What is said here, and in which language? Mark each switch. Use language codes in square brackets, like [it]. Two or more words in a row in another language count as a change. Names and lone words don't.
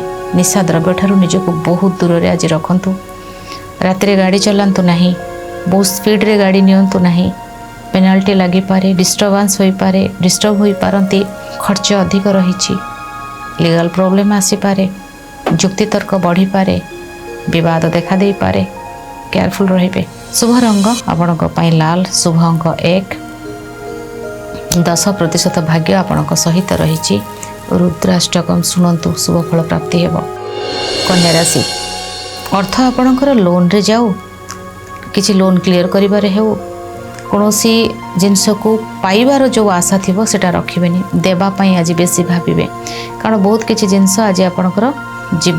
[or] ନିଶା ଦ୍ରବ୍ୟ ଠାରୁ ନିଜକୁ ବହୁତ ଦୂର ରେ ଆଜି ରଖନ୍ତୁ। ରାତ୍ରି ଗାଡ଼ି ଚଳାନ୍ତୁ ନାହିଁ। ବହୁତ ସ୍ପିଡ୍ ରେ ଗାଡ଼ି ନିଅନ୍ତୁ ନାହିଁ। ପେନାଲ୍ଟି ଲାଗି ପାରେ, ଡିଷ୍ଟର୍ବାନ୍ସ ହୋଇ ପାରେ, ଡିଷ୍ଟର୍ବ ହୋଇ ପାରନ୍ତି। ଖର୍ଚ୍ଚ ଅଧିକ ରହି। [en] legal problem [or] ଆସି ପାରେ। ଯୁକ୍ତିତର୍କ ବଢ଼ିପାରେ, ବିବାଦ ଦେଖାଦେଇପାରେ, କେୟାରଫୁଲ୍ ରହିବେ। ଶୁଭ ରଙ୍ଗ ଆପଣଙ୍କ ପାଇଁ ଲାଲ, ଶୁଭ ଅଙ୍କ 1। 10% ଭାଗ୍ୟ ଆପଣଙ୍କ ସହିତ ରହିଛି। ରୁଦ୍ରାଷ୍ଟକମ୍ ଶୁଣନ୍ତୁ, ଶୁଭ ଫଳ ପ୍ରାପ୍ତି ହେବ। କନ୍ୟା ରାଶି, ଅର୍ଥ ଆପଣଙ୍କର ଲୋନ୍ରେ ଯାଉ, କିଛି [en] loan clear [or] କରିବାରେ ହେଉ, କୌଣସି ଜିନିଷକୁ ପାଇବାର ଯେଉଁ ଆଶା ଥିବ ସେଟା ରଖିବେନି, ଦେବା ପାଇଁ ଆଜି ବେଶୀ ଭାବିବେ, କାରଣ ବହୁତ କିଛି ଜିନିଷ ଆଜି ଆପଣଙ୍କର ଯିବ।